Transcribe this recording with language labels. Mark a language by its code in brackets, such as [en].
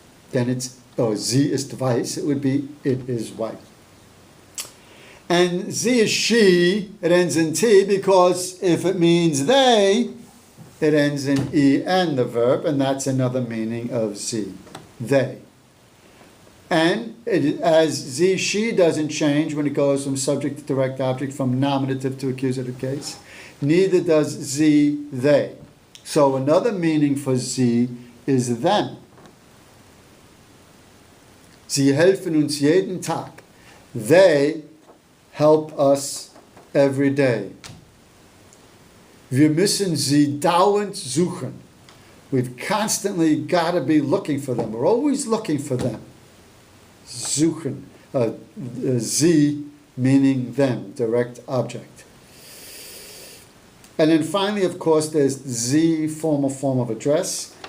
[en] Then it's, [de] sie ist weiß, [en] it would be it is white. And sie is she, it ends in T, because if it means they, it ends in en, the verb, and that's another meaning of sie, they. And as sie, she doesn't change when it goes from subject to direct object, from nominative to accusative case, neither does sie, they. So another meaning for sie is them. [de] Sie helfen uns jeden Tag. [en] They help us every day. [de] Wir müssen sie dauernd suchen. [en] We've constantly got to be looking for them. We're always looking for them. Suchen. Sie meaning them, direct object. And then finally, of course, there's sie, formal form of address.